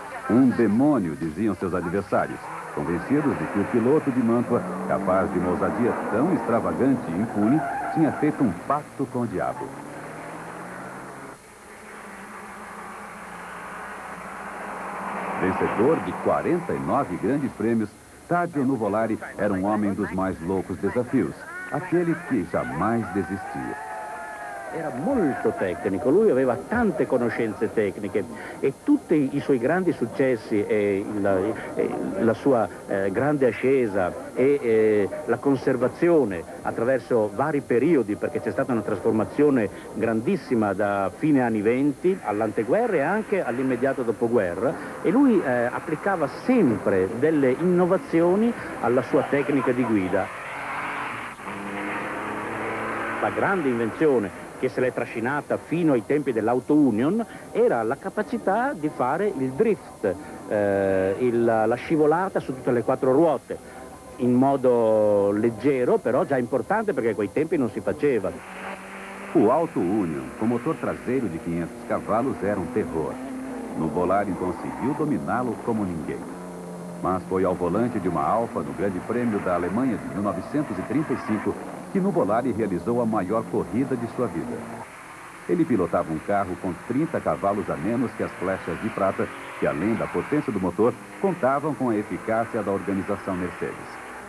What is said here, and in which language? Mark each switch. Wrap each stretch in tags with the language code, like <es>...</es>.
<pt>Um demônio, diziam seus adversários, convencidos de que o piloto de Mantua, capaz de uma ousadia tão extravagante e impune, tinha feito um pacto com o diabo. Vencedor de 49 grandes prêmios, Tazio Nuvolari era um homem dos mais loucos desafios, aquele que jamais desistia.</pt> <it>Era molto tecnico, lui aveva tante conoscenze tecniche e tutti i suoi grandi successi e la sua grande ascesa e la conservazione attraverso vari periodi, perché c'è stata una trasformazione grandissima da fine anni 20 all'anteguerra e anche all'immediato dopoguerra, e lui applicava sempre delle innovazioni alla sua tecnica di guida. La grande invenzione che se l'è trascinata fino ai tempi dell'Auto Union era la capacità di fare il drift, la scivolata su tutte le quattro ruote, in modo leggero, però già importante perché a quei tempi non si faceva.</it> <pt>O Auto Union, com motor traseiro de 500 cavalos, era um terror. Nuvolari conseguiu dominá-lo como ninguém. Mas foi ao volante de uma Alfa no Grande Prêmio da Alemanha de 1935 que Nuvolari realizou a maior corrida de sua vida. Ele pilotava um carro com 30 cavalos a menos que as flechas de prata, que além da potência do motor, contavam com a eficácia da organização Mercedes.</pt>